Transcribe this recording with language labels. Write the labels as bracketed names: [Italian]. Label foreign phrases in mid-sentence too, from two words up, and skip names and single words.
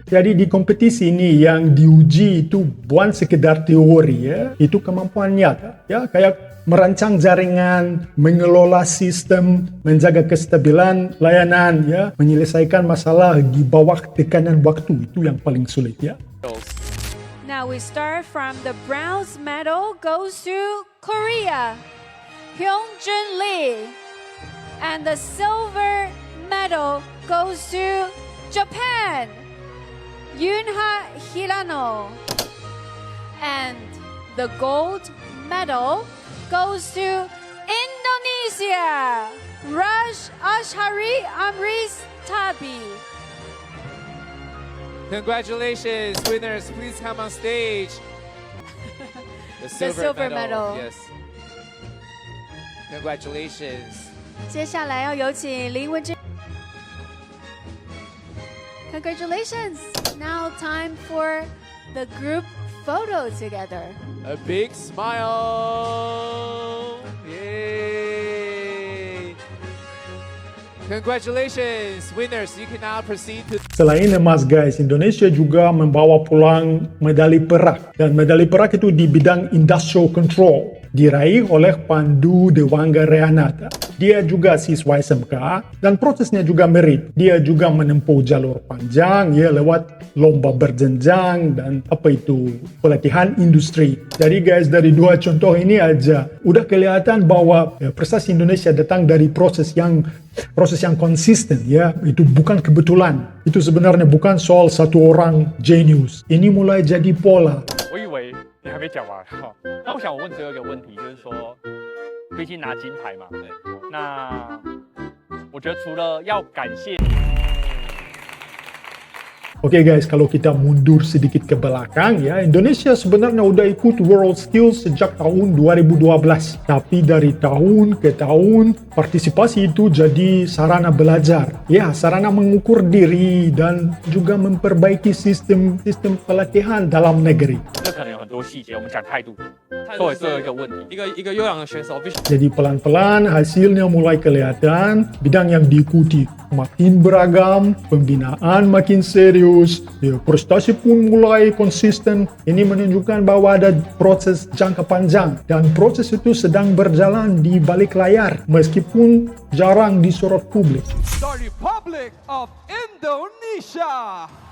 [Indonesian] Jadi di kompetisi ini yang diuji itu bukan sekedar teori ya, itu kemampuan nyata ya, kayak merancang jaringan, mengelola sistem, menjaga kestabilan layanan ya, menyelesaikan masalah di bawah tekanan waktu, itu yang paling sulit ya. [English] Now we start from the bronze medal goes to Korea, Hyungjun Lee. And the silver medal goes to Japan, Yunha Hirano. And the gold medal goes to Indonesia, Raj Ashari Amris Tabi. Congratulations, winners. Please come on stage. The silver medal. Yes. Congratulations. 接下来要有请林文珍。Congratulations! Now time for the group photo together. A big smile. Yay. Congratulations, winners. You can now proceed to... [Indonesian] Selain emas guys, Indonesia juga membawa pulang medali perak. Dan medali perak itu di bidang [English] industrial control, [Indonesian] diraih oleh Pandu Dewangga-Renata. Dia juga siswa SMK dan prosesnya juga mirip. Dia juga menempuh jalur panjang ya, lewat lomba berjenjang dan pelatihan industri. Jadi guys, dari dua contoh ini aja udah kelihatan bahwa prestasi Indonesia datang dari proses yang konsisten ya. Itu bukan kebetulan. Itu sebenarnya bukan soal satu orang genius. Ini mulai jadi pola. [Chinese] 我以为你还没讲完哈。那我想我问最后一个问题，就是说，毕竟拿金牌嘛，那我觉得除了要感谢。 [Indonesian] Oke guys, kalau kita mundur sedikit ke belakang ya, Indonesia sebenarnya udah ikut World Skills sejak tahun 2012. Tapi dari tahun ke tahun, partisipasi itu jadi sarana belajar. Ya, sarana mengukur diri dan juga memperbaiki sistem pelatihan dalam negeri. [Chinese] 这可能有很多细节，我们讲态度，作为最后一个问题。一个优良的选手必须 [Indonesian] Jadi pelan-pelan hasilnya mulai kelihatan, bidang yang diikuti makin beragam, pembinaan makin serius, ya, prestasi pun mulai konsisten. Ini menunjukkan bahwa ada proses jangka panjang dan proses itu sedang berjalan di balik layar meskipun jarang disorot publik. [English] the Republic of Indonesia.